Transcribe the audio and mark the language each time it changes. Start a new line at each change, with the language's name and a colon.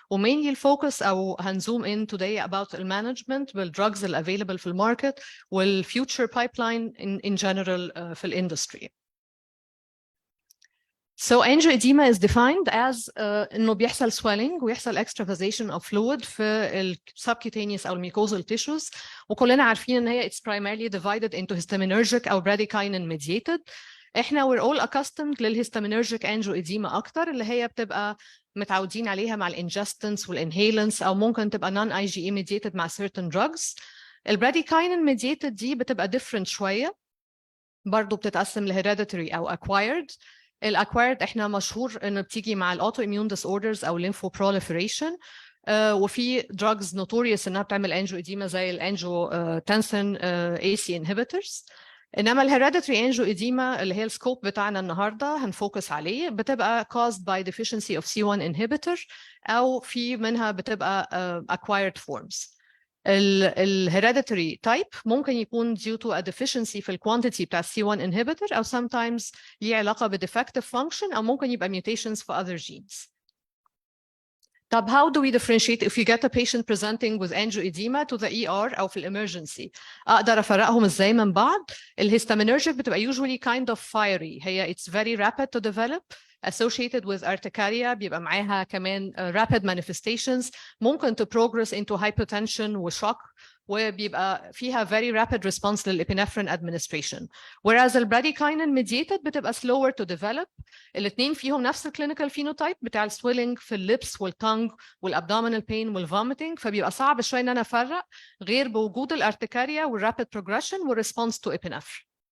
English: Mainly focus أو هنzoom in today about the management drugs available في market future pipeline in general في industry. So angioedema is defined as
Arabic: إنه بيحصل
English: swelling ويحصل extravasation of fluid في subcutaneous أو mucosal tissues.
Arabic: وكلنا عارفين إن هي
English: it's primarily divided into histaminergic أو bradykinin mediated.
Arabic: إحنا
English: we're all accustomed
Arabic: للhistaminergic angioedema أكتر, اللي هي بتبقى متعودين عليها مع الانجستنس والinhalants أو ممكن تبقى
English: non-IgE mediated
Arabic: مع
English: certain drugs.
Arabic: الbradykinin mediated دي بتبقى different شوية, برضو بتتقسم لhereditary أو acquired. الاكوايرد احنا مشهور انه بتيجي مع الاوتو اميون ديس اوردرز او الليمفو بروليفريشن, وفي
English: drugs notorious
Arabic: انها بتعمل انجيوإديما زي الانجيوتنسين اي سي انهبيتورز. انما الهيريديتري انجيوإديما اللي هي السكوب بتاعنا النهارده هنفوكس عليه بتبقى
English: caused by deficiency of C1 inhibitor
Arabic: او في منها بتبقى
English: acquired forms.
Arabic: الهيريديتري تايب ممكن يكون
English: due to a deficiency
Arabic: في الكوانتيتي بتاع C1 inhibitor أو sometimes ليه علاقة ب
English: defective function
Arabic: أو ممكن يبقى mutations في
English: other genes. طب how do we differentiate if you get a patient presenting with angioedema to the ER أو في emergency؟
Arabic: أقدر أفرقهم إزاي من بعض؟
English: الهستامينرجيك بتبقى usually kind of fiery, هي it's very rapid to develop associated with urticaria,
Arabic: بيبقى معاها كمان
English: rapid manifestations, ممكن to progress into hypotension وشوك, وبيبقى فيها very rapid response للإبنفرين administration. Whereas البراديكاينين mediated
Arabic: بتبقى
English: slower to develop.
Arabic: الاثنين فيهم نفس الكلينيكال فينوتايب بتاع السويلنج في الليبس والتونج والابدومينال بين والفوميتنج, فبيبقى صعب شويه ان انا افرق غير بوجود الارتكاريا والرابid progression والريسبونس تو ابنفرين.